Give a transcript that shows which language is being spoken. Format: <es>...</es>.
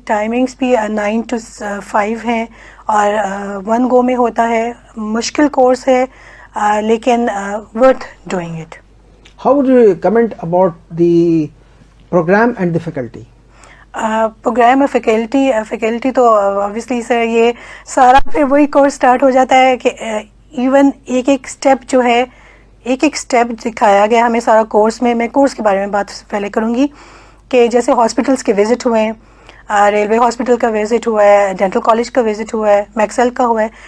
<ur>Timings بھی 9 to 5 ہیں اور 1 گو میں ہوتا ہے. مشکل کورس ہے لیکن</ur> <en>Worth doing it. How would you comment about the programme and the faculty?</en> <ur>Programme اور فیکلٹی تو obviously سر یہ سارا پھر وہی کورس اسٹارٹ ہو جاتا ہے کہ ایون ایک اسٹیپ جو ہے, ایک اسٹیپ دکھایا گیا ہمیں سارا کورس میں. میں کورس کے بارے میں بات پہلے کروں گی کہ جیسے ہاسپٹلس کے وزٹ ہوئے ہیں, ریلوے ہاسپٹل کا وزٹ ہوا ہے, ڈینٹل کالج کا وزٹ ہوا ہے, میکسل کا ہوا ہے.</ur>